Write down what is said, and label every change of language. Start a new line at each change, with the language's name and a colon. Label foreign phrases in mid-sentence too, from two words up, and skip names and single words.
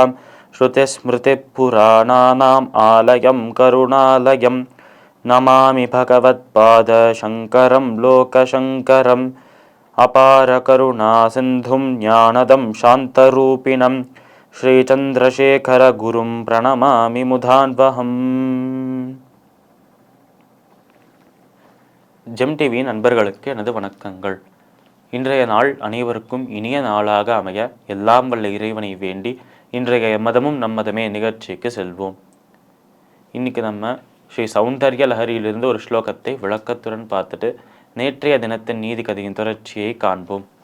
Sanskrit: श्रुतिस्मृतिपुराणानाम् आलयं करुणालयं नमामि भगवत्पादशङ्करं लोकशङ्करम्। अपार करुणा सिन्धुं ज्ञानदं शान्तरूपिणं श्रीचन्द्रशेखर गुरुं प्रणमामि मुदान्वहम्.
Tamil: ஜெம் டிவியின் நண்பர்களுக்கு எனது வணக்கங்கள். இன்றைய நாள் அனைவருக்கும் இனிய நாளாக அமைய எல்லாம் வல்ல இறைவனை வேண்டி இன்றைய மதமும் நம்மதமே நிகழ்ச்சிக்கு செல்வோம். இன்னைக்கு நம்ம ஸ்ரீ சௌந்தர்ய லஹரியிலிருந்து ஒரு ஸ்லோகத்தை விளக்கத்துடன் பார்த்துட்டு நேற்றைய தினத்தின் நீதி கதையின் தொடர்ச்சியை காண்போம்.